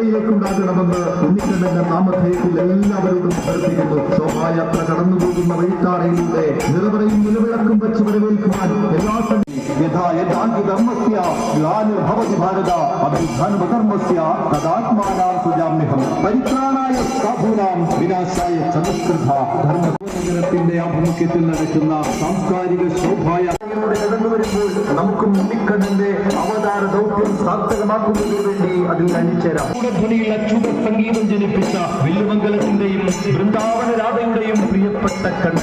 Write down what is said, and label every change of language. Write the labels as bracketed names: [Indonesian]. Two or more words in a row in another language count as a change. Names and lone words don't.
[Malayalam] ഉണ്ടാകണമെന്ന് ഉണ്ണിക്കണ്ണന്റെ നാമധേയത്തിൽ എല്ലാവരോടും അഭ്യർത്ഥിക്കുന്നു. ശോഭായാത്ര കടന്നുപോകുന്ന വഴിത്താറയിലൂടെ നിറവറയും നിലവിളക്കും വെച്ച് വരവേൽക്കുവാൻ എല്ലാ [Sanskrit] പരിത്രാണായ സാധൂനാം വിനാശായ ചതുഷ്കൃത [Malayalam] ധർമ്മനഗരത്തിന്റെ ആഭിമുഖ്യത്തിൽ നടക്കുന്ന സാംസ്കാരിക ശോഭായാത്രയിലൂടെ കടന്നു വരുമ്പോൾ നമുക്കും ഉണ്ണിക്കണ്ണന്റെ അവതാര ദൗത്യം സാർത്ഥകമാക്കുന്നതിനു വേണ്ടി അതിൽ അണിചേരാം. ധ്വനിയിൽ അച്യുത സംഗീതം ജനിപ്പിച്ച വില്ലുമംഗലത്തിന്റെയും വൃന്ദാവന രാധയുടെയും പ്രിയപ്പെട്ട കണ്ണൻ.